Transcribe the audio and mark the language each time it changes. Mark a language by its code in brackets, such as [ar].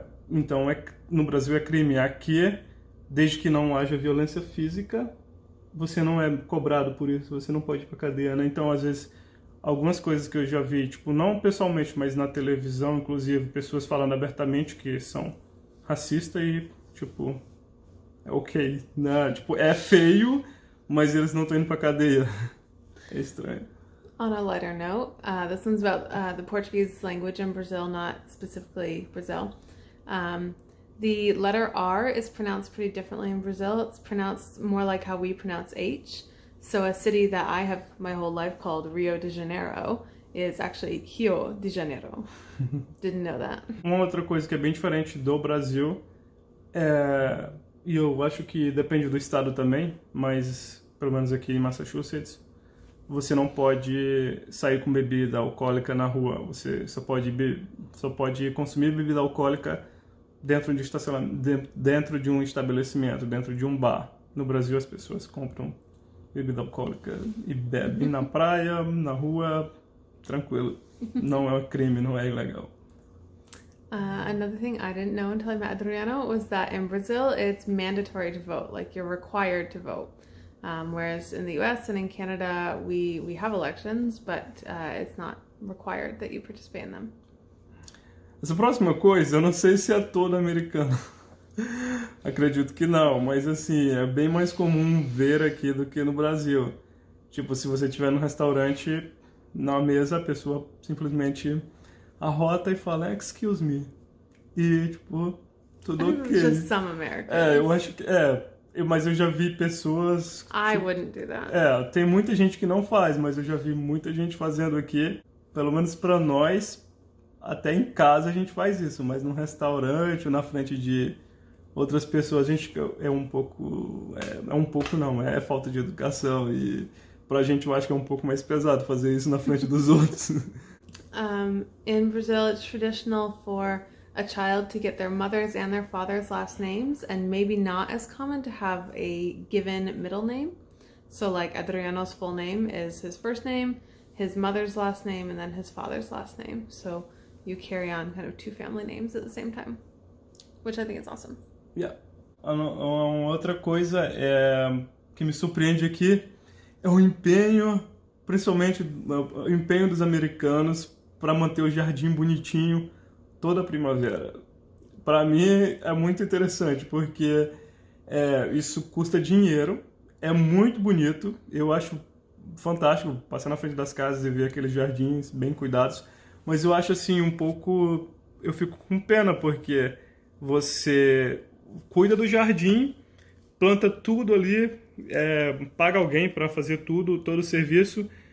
[pt] Então, no Brasil é crime. Aqui, desde que não haja violência física, você não é cobrado por isso, você não pode ir pra cadeia, né? Então, às vezes, algumas coisas que eu já vi, tipo, não pessoalmente, mas na televisão, inclusive, pessoas falando abertamente que são racistas e, tipo, é ok, né? Tipo, é feio, mas eles não estão indo pra cadeia. É estranho. [en] On a lighter note, this one's about the Portuguese language in Brazil, not specifically Brazil. The letter R is pronounced pretty differently in Brazil. It's pronounced more like how we pronounce H. So a city that I have my whole life called Rio de Janeiro is actually Rio de Janeiro. Didn't know that. [pt] Uma outra coisa que é bem diferente do Brasil, e eu acho que depende do estado também, mas pelo menos aqui em Massachusetts, você não pode sair com bebida alcoólica na rua. Você só pode consumir bebida alcoólica dentro de um estabelecimento, dentro de um bar. No Brasil, as pessoas compram bebida alcoólica e bebem na praia, na rua, tranquilo. Não é crime, não é ilegal. [en] Another thing I didn't know until I met Adriano was that in Brazil, it's mandatory to vote. Like, you're required to vote. Whereas in the US and in Canada, we have elections, but it's not required that you participate in them. [pt] Essa próxima coisa, eu não sei se é todo americano. Acredito que não, mas assim, é bem mais comum ver aqui do que no Brasil. Tipo, se você estiver no restaurante, na mesa, a pessoa simplesmente arrota e fala, [en] excuse me. [pt] E, tipo, tudo ok. [en] Just some Americans. [pt] Eu acho que... mas eu já vi pessoas... [en] I wouldn't do that. [pt] Tem muita gente que não faz, mas eu já vi muita gente fazendo aqui. Pelo menos pra nós, até em casa a gente faz isso, mas num restaurante ou na frente de outras pessoas, a gente é um pouco não, é falta de educação, e pra gente eu acho que é um pouco mais pesado fazer isso na frente dos outros. [en] In Brazil, it's traditional for a child to get their mother's and their father's last names, and maybe not as common to have a given middle name. So like Adriano's full name is his first name, his mother's last name, and then his father's last name. So you carry on kind of two family names at the same time, which I think is awesome. Yeah. [pt] Uma outra coisa que me surpreende aqui é o empenho, principalmente o empenho dos americanos para manter o jardim bonitinho toda a primavera. Para mim é muito interessante, porque isso custa dinheiro, é muito bonito, eu acho fantástico passar na frente das casas e ver aqueles jardins bem cuidados, mas eu acho assim eu fico com pena, porque você cuida do jardim, planta tudo ali, paga alguém para fazer todo o serviço.